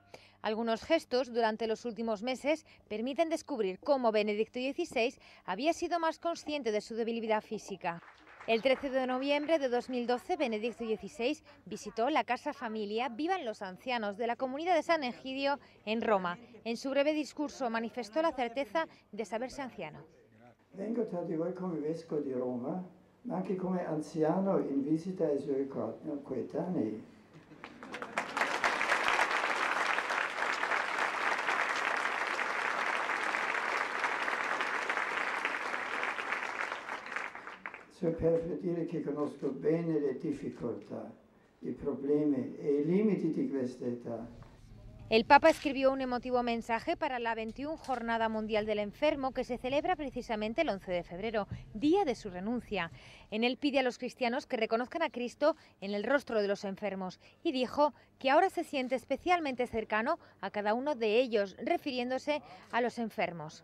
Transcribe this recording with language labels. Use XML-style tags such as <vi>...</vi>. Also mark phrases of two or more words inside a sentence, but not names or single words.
<es>Algunos gestos durante los últimos meses permiten descubrir cómo Benedicto XVI había sido más consciente de su debilidad física. El 13 de noviembre de 2012, Benedicto XVI visitó la Casa Familia Vivan los Ancianos de la Comunidad de San Egidio en Roma. En su breve discurso manifestó la certeza de saberse anciano.</es> <it>Vengo tra di voi come vescovo di Roma, ma anche come anziano in visita ai suoi coetanei. So per dire che conosco bene le difficoltà, i problemi e i limiti di questa età.</it> <es>El Papa escribió un emotivo mensaje para la 21 Jornada Mundial del Enfermo, que se celebra precisamente el 11 de febrero, día de su renuncia. En él pide a los cristianos que reconozcan a Cristo en el rostro de los enfermos y dijo que ahora se siente especialmente cercano a cada uno de ellos, refiriéndose a los enfermos.</es>